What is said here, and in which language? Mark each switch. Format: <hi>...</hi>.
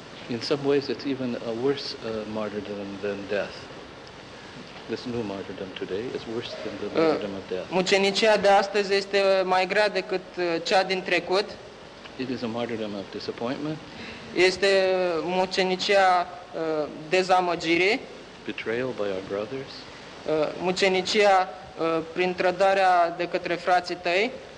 <en>In some ways it's even a worse martyrdom than death. This new martyrdom today is worse than the martyrdom of death.</en> <ro>Mucenicia de astăzi este mai grea decât cea din trecut.</ro> <en>It is a martyrdom of disappointment.</en> <ro>Este mucenicia dezamăgirii.</ro> <en>Betrayal by our brothers.</en> <ro>Mucenicia prin trădarea de către frații tăi.</ro>